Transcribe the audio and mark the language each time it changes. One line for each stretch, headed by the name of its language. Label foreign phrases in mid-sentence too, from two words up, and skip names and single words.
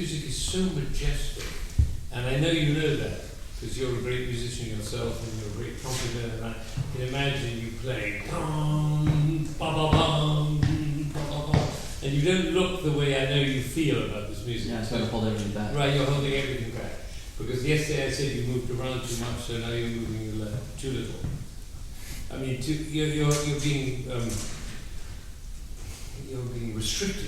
English: is so majestic, and I know you know that because you're a great musician yourself and you're a great trumpeter, and I can imagine you playing bum, ba ba bum, ba ba ba, and you don't look the way I know you feel about this music. Yeah, so I hold everything back. Right, you're holding everything back. Because yesterday I said you moved around too much, so now you're moving too little. I mean, you're being restricted.